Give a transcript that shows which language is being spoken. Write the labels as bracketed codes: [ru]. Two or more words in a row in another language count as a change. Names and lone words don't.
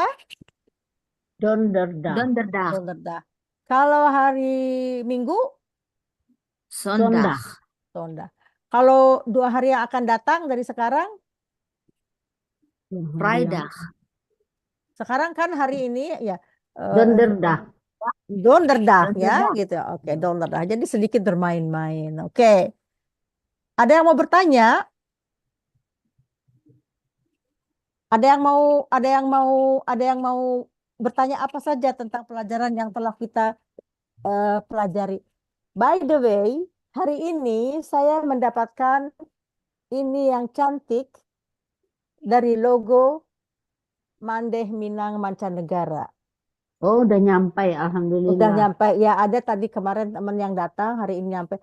[nl] Donderdag. Donderdag. Donderdag. [id] Kalau hari Minggu? [nl] Zondag. Zondag. [id] Kalau 2 hari yang akan datang dari sekarang? [nl] Vrijdag. [id] Sekarang kan hari ini ya. [nl] Donderdag. [id] Donderdag ya, [nl] Donderdag. [id] gitu. Oke, donderdag. Jadi sedikit bermain-main. Oke. Ada yang mau bertanya? Ada yang mau bertanya apa saja tentang pelajaran yang telah kita pelajari. [en] By the way, [id] hari ini saya mendapatkan ini yang cantik dari logo Mandeh Minang Mancanegara. Oh, udah nyampe, alhamdulillah. Udah nyampe. Ya, ada tadi kemarin teman yang datang, hari ini nyampe.